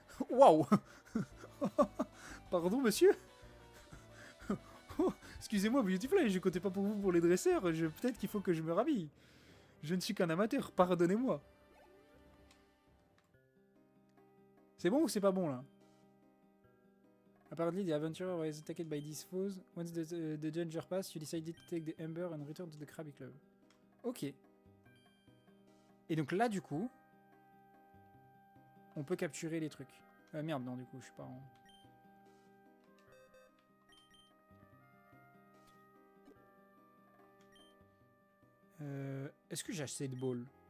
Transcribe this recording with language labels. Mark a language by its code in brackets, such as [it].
[fr] Waouh. Pardon, monsieur. Excusez-moi, Beautyfly, je comptais pas pour vous pour les dresseurs. Peut-être qu'il faut que je me rhabille. Je ne suis qu'un amateur, pardonnez-moi. C'est bon ou c'est pas bon, là? [en] Apparently, the adventurer was attacked by these foes. Once the danger passed, you decided to take the Ember and return to the Krabby Club. [fr] Ok. Et donc là, du coup, on peut capturer les trucs. Merde, non, du coup, je suis pas en... Est-ce que j'ai assez de balles?